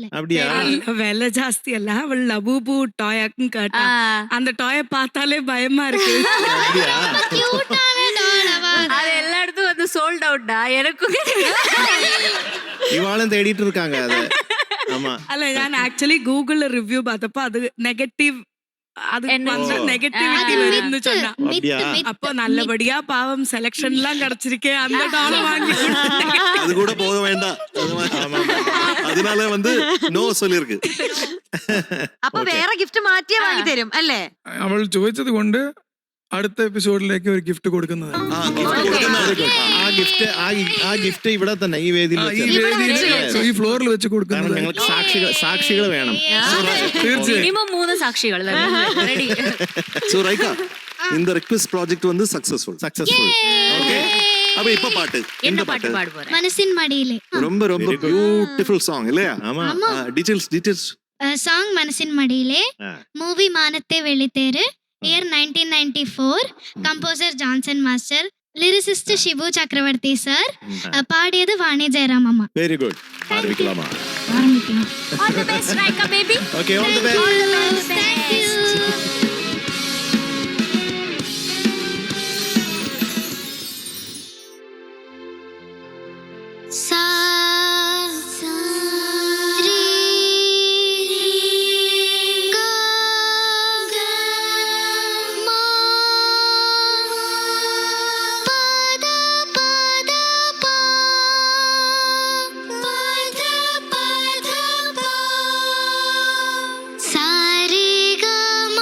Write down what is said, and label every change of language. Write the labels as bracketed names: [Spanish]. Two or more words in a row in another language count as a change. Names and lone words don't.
[Tamil] அப்படியா? விலை ஜாஸ்தி அல்ல, அவள் லபூபு டாயாக்குன்னு கேட்டா. அந்த டாய பார்த்தாலே பயமா இருக்கு. அப்படியா? கியூட்டான டால் அவ. அது எல்லா இடத்தும் வந்து [English] sold out. [Tamil] எனக்கும் இவாளும் தேடிட்டு இருக்காங்க அது. ஆமா. [Malayalam] അല്ല, ഞാൻ ആക്ച്വലി ഗൂഗിളിൽ റിവ്യൂ பார்த்தப்ப അത് നെഗറ്റീവ്, അത് [Tamil] என்ன? [Malayalam] നെഗറ്റിവിറ്റി [Tamil] அது [Malayalam] വരുന്നു சொன்னா. [Tamil] அப்படியா? அப்போ நல்லபடியா பாவம் செலக்ஷன் எல்லாம் கிடைச்சிருக்கே, அந்த டால வாங்கி. அது கூட போக வேண்டாம். அதனால வந்து நோ சொல்லிருக்கு. [Malayalam] അപ്പൊ വേറെ ഗിഫ്റ്റ് മാറ്റിയേ വാങ്ങി തരും അല്ലേ? അവൾ ചോദിച്ചത് കൊണ്ട് അടുത്ത എപ്പിസോഡിലേക്ക് ഒരു ഗിഫ്റ്റ് കൊടുക്കുന്നത്. ആ, gift കൊടുക്കുന്നതാണ്. ആ ഗിഫ്റ്റ് ഇവിടെ തന്നെ ഈ വേദിയിൽ ഈ വെച്ച്. വേദിയിൽ ഈ ഫ്ലോറിൽ വെച്ച് കാരണം കൊടുക്കുന്നത്. ഞങ്ങൾക്ക് സാക്ഷികൾ വേണം. തീർച്ചയായും. മിനിമം 3 സാക്ഷികൾ റെഡി. [English] So, Raika, [Tamil] இந்த request project வந்து [English] successful. [Tamil] Okay. அப்ப இப்ப பாட்டு. என்ன பாட்டு பாட போற? மனசின் மடியிலே. ரொம்ப ரொம்ப [English] beautiful song [Tamil] இல்லையா? ஆமா. டீடைல்ஸ். சாங் மனசின் மடியிலே. ஆ. மூவி மானத்தே வெளித்தேரு. இயர் 1994. கம்போசர் ஜான்சன் மாஸ்டர். லிரிசிஸ்ட் ஷிபு சக்கரவர்த்தி சார். பாடியது வாணி ஜெயராம் அம்மா. [English] very good. [Tamil] ஆரம்பிக்கலாமா? ஆரம்பிக்கலாம். [English] All the best Raika baby. okay, all the best. Thank you. சா சா ரீ கா கா மா பத பத பா பத பத பா சா ரீ கா